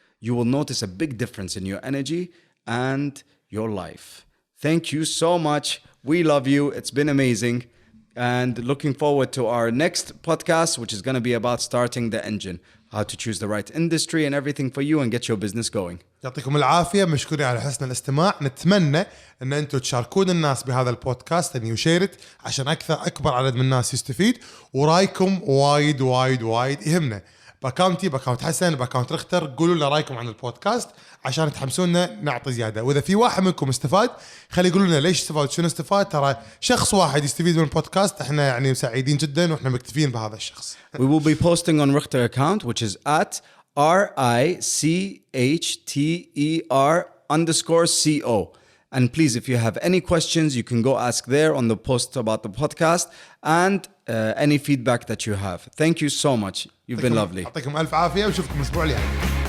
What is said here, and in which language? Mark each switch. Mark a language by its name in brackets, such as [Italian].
[English] You will notice a big difference in your energy and your life. Thank you so much. We love you. It's been amazing. And looking forward to our next podcast, which is going to be about starting the engine, how to choose the right industry and everything for you and get your business going. [Arabic] يعطيكم العافية، مشكورين على حسن الاستماع. نتمنى ان انتم تشاركون الناس بهذا البودكاست [English] and you share it [Arabic] عشان اكبر عدد من الناس يستفيد، ورايكم وايد وايد وايد يهمنا. باكاونتي، باكاونت حسن، باكاونت رختر، قولوا لنا رايكم عن البودكاست عشان تحمسونا نعطي زيادة. واذا في واحد منكم استفاد خلي يقولوا لنا ليش استفاد، شنو استفاد. ترى شخص واحد يستفيد من البودكاست احنا يعني سعيدين جدا واحنا مكتفين بهذا الشخص. [English] We will be posting on Richter account, which is at RICHTER_CO. And please, if you have any questions, you can go ask there on the post about the podcast and any feedback that you have. Thank you so much. You've been lovely. [Arabic] يعطيكم ألف عافية وشوفكم الأسبوع الجاي.